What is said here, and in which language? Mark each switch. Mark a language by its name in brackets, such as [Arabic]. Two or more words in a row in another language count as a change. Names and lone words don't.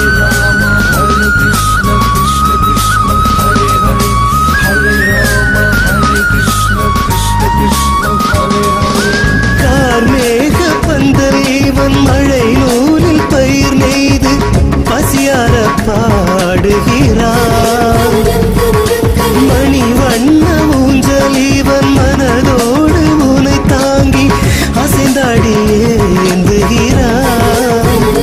[Sanskrit] राम, हरे कृष्ण, कृष्ण कृष्ण, हरे हरे, हरे राम, हरे कृष्ण, कृष्ण कृष्ण, हरे हरे. [Tamil] கார்மேக பந்தரேவன் மழை நூலில் பயிர் நெய்து பசியார பாடுகிறான். மணி வண்ண ஊஞ்சலீவன் மனதோடு உனை தாங்கி அசைந்தாடியே ஏந்துகிறான்.